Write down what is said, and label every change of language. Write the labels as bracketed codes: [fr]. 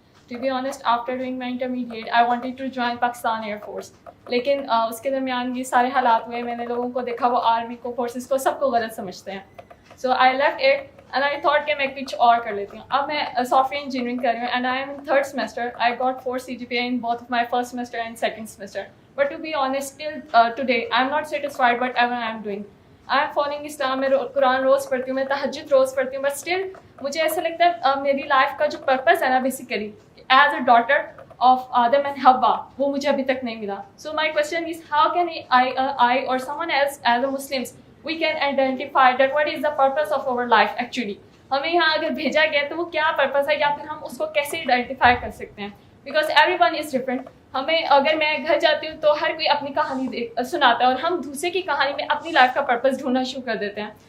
[en] To be honest, after doing my intermediate, I wanted to join Pakistan Air Force. [ur] لیکن اس کے درمیان یہ سارے حالات ہوئے, میں نے لوگوں کو دیکھا وہ آرمی کو, فورسز کو, سب کو غلط سمجھتے ہیں. [en] So I left it and I thought [ur] کہ میں کچھ اور کر لیتی ہوں. اب میں سافٹ ویئر انجینئرنگ کر رہی ہوں [en] and I am in third semester. I got 4 CGPA in both of my first semester and second semester. But to be honest, till today, I am not satisfied whatever I am doing. I am following Islam, [ur] میں قرآن روز پڑھتی ہوں, میں تہجد روز پڑھتی ہوں, [en] but still [ur] مجھے ایسا لگتا ہے میری لائف کا جو پرپز ہے نا basically [en] as a daughter of Adam and Hawa, [ur] وہ مجھے ابھی تک نہیں ملا. [en] So my question is, how can I or someone else as a Muslims, we can identify that what is the purpose of our life actually. [ur] ہمیں یہاں اگر بھیجا گیا تو وہ کیا پرپز ہے, یا پھر ہم اس کو کیسے آئیڈینٹیفائی کر سکتے ہیں, [en] Because everyone is different. [ur] ہمیں اگر میں گھر جاتی ہوں تو ہر کوئی اپنی کہانی سناتا ہے, اور ہم دوسرے کی کہانی میں اپنی لائف کا پرپز ڈھونڈنا شروع کر دیتے ہیں.